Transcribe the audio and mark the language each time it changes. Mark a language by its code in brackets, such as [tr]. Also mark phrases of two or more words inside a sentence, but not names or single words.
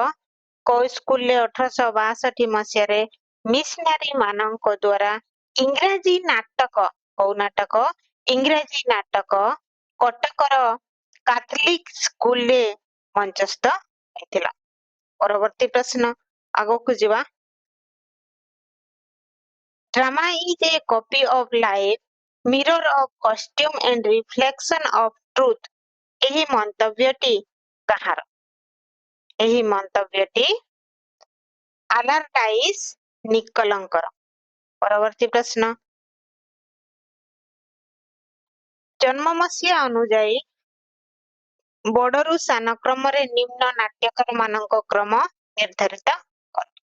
[or] କୋଉ ସ୍କୁଲରେ 1862 ମସିହାରେ ମିଶନାରୀ ମାନଙ୍କ ଦ୍ୱାରା ଇଂରାଜୀ ନାଟକ, କୋଉ ନାଟକ? ଇଂରାଜୀ ନାଟକ କଟକର କାଥଲିକ ସ୍କୁଲରେ ମଞ୍ଚସ୍ଥ ହୋଇଥିଲା। ପରବର୍ତ୍ତୀ ପ୍ରଶ୍ନ ଆଗକୁ ଯିବା। [en] Drama is a copy of life, mirror of costume and reflection of truth. [or] ଏହି ମନ୍ତବ୍ୟଟି କାହାର? ଏହି ମନ୍ତବ୍ୟଟି ଆଲାର୍ଟାଇସ୍ ନିକଲଙ୍କର। ପରବର୍ତ୍ତୀ ପ୍ରଶ୍ନ। ଜନ୍ମ ମସିହା ଅନୁଯାୟୀ ବଡରୁ ସାନ କ୍ରମରେ ନିମ୍ନ ନାଟ୍ୟକାର ମାନଙ୍କ କ୍ରମ ନିର୍ଦ୍ଧାରିତ କର।